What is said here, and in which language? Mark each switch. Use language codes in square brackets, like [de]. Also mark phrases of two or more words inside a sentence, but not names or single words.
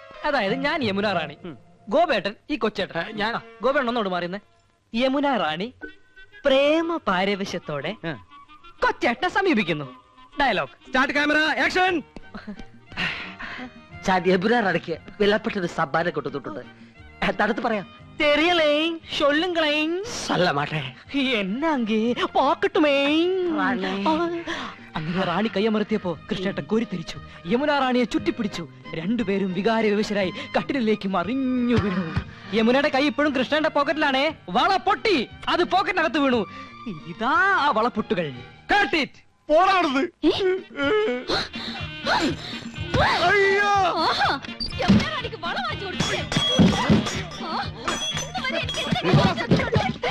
[ml] അതായത് ഞാൻ യമുന റാണി, ഗോപേട്ടൻ ഈ കൊച്ചേട്ടൻ. ഞാൻ ഗോപേട്ടൻ ഒന്നോട് മാറിയുന്നേ. യമുന റാണി പ്രേമ പാരവശ്യത്തോടെ കൊച്ചേട്ടനെ സമീപിക്കുന്നു. ഡയലോഗ് സ്റ്റാർട്ട്, ക്യാമറ, ആക്ഷൻ. യമുന റാണിക്ക് വിലപ്പെട്ടൊരു സമ്മാനം കൊണ്ടുവന്നിട്ടുണ്ട്. തടുത്ത് പറയാം. [ta] தெரியலேங் சொல்லுங்களேங். சொல்ல மாட்டேன். என்ன அங்கே பாக்கட்டுமே. [ml] റാണി. അങ്ങനെ റാണി കയ്യമർത്തിയപ്പോ കൃഷ്ണേട്ടൻ കോരിത്തിരിച്ചു. യമുന റാണിയെ ചുറ്റിപ്പിടിച്ചു. രണ്ടുപേരും വികാര വിവശരായി കട്ടിലേക്ക് മറിഞ്ഞു വീണു. യമുനയുടെ കൈ ഇപ്പോഴും കൃഷ്ണന്റെ പോക്കറ്റിലാണേ. വള പൊട്ടി, അത് പോക്കറ്റിനകത്ത് വീണു. ഇതാ ആ വളപ്പൊട്ടുകൾ. [en] Cut it. [ml] പോടാടുന്നത്. അയ്യോ ആഹാ, യമുന റാണിക്ക് വളം വാങ്ങിച്ചു കൊടുത്തില്ലേ? ആ, ഇന്ന് വരെ എനിക്ക് എന്തെങ്കിലും കൊടുത്തിട്ടുണ്ടോ?